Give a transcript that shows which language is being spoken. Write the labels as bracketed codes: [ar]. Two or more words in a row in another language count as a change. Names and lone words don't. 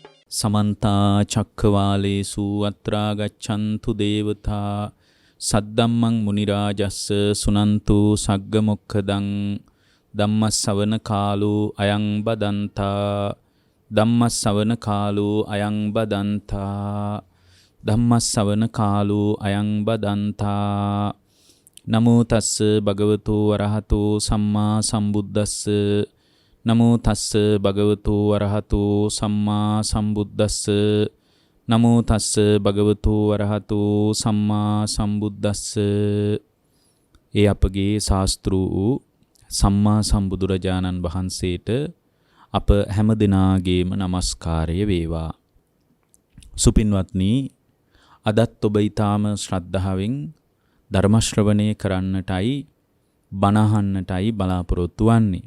[pi] समन्ता चक्रवालेषु अत्रा गच्छन्तु देवता सद्दम्मं मुनिराजस्स सुनन्तु सग्गमुखदं धम्मස්සවන කාලෝ අයං බදන්තා ධම්මස්සවන කාලෝ අයං බදන්තා ධම්මස්සවන කාලෝ අයං බදන්තා නමෝ තස්ස භගවතු වරහතෝ සම්මා සම්බුද්දස්ස නමෝ තස්ස භගවතු වරහතෝ සම්මා සම්බුද්දස්ස නමෝ තස්ස භගවතු වරහතෝ සම්මා සම්බුද්දස්ස. [si] ඒ අපගේ ශාස්ත්‍රු වූ සම්මා සම්බුදුරජාණන් වහන්සේට අප හැම දිනාගේම නමස්කාරය වේවා. සුපින්වත්නි, අදත් ඔබ ඊටාම ශ්‍රද්ධාවෙන් ධර්ම ශ්‍රවණය කරන්නටයි බණ අහන්නටයි බලාපොරොත්තු වෙන්නේ.